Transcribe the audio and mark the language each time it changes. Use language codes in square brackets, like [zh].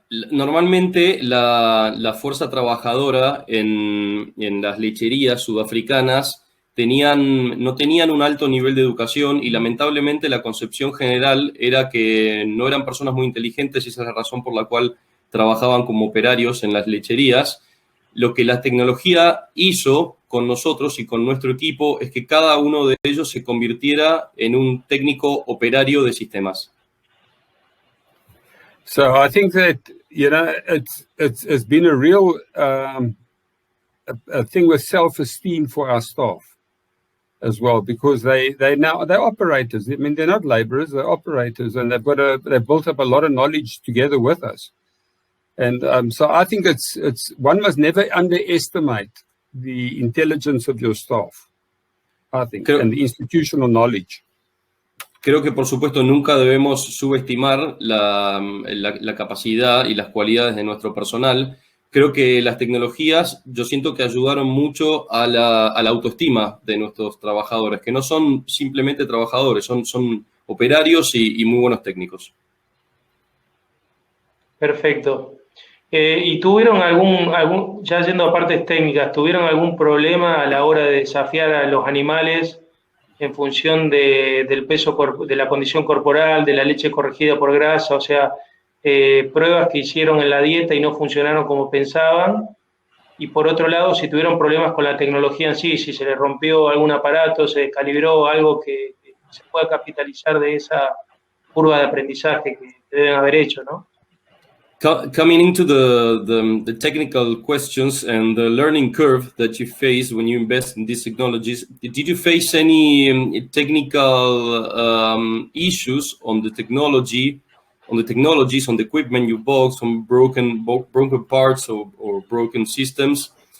[es] Normalmente la fuerza trabajadora en las lecherías sudafricanas no tenían un alto nivel de educación y lamentablemente la concepción general era que no eran personas muy inteligentes y esa es la razón por la cual trabajaban como operarios en las lecherías. Lo que la tecnología hizo con nosotros y con nuestro equipo es que cada uno de ellos se convirtiera en un técnico operario de sistemas. [en] So I think that, you know, it's been a real a thing with self-esteem for our staff as well, because they're operators. I mean, they're not laborers, they're operators, and they've built up a lot of knowledge together with us. And so I think one must never underestimate the intelligence of your staff, I think, and the institutional knowledge. [es] Creo que, por supuesto, nunca debemos subestimar la capacidad y las cualidades de nuestro personal. Creo que las tecnologías, yo siento que ayudaron mucho a la autoestima de nuestros trabajadores, que no son simplemente trabajadores, son operarios y muy buenos técnicos. Perfecto. ¿Y tuvieron ya yendo a partes técnicas, tuvieron algún problema a la hora de desafiar a los animales en función del peso, de la condición corporal, de la leche corregida por grasa, o sea, pruebas que hicieron en la dieta y no funcionaron como pensaban? Y por otro lado, si tuvieron problemas con la tecnología en sí, si se les rompió algún aparato, se descalibró, algo que se pueda capitalizar de esa curva de aprendizaje que deben haber hecho, ¿no? [en] Coming into the technical questions and the learning curve that you face when you invest in these technologies, did you face any technical issues on the technologies, on the equipment you bought, some broken parts or broken systems?